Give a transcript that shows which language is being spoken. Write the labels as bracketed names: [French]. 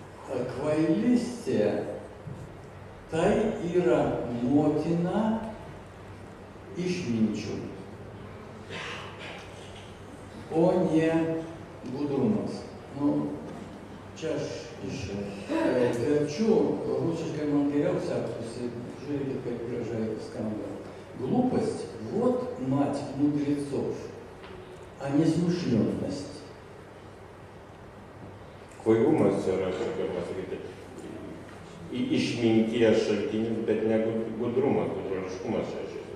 [Lithuanian] Kvailystė tai yra motina išminčių, o ne gudrumas. Čia aš verčiu, rusiškai man geriau sektusi, žiūrėkit, kaip gražiai skamba. [Russian] Глупость – вот мать мудрецов, а не смышленность. [Lithuanian] Kvailumas yra, kaip galima sakyti, išminties šaltinis, bet ne gudrumas, gudruoliškumas čia.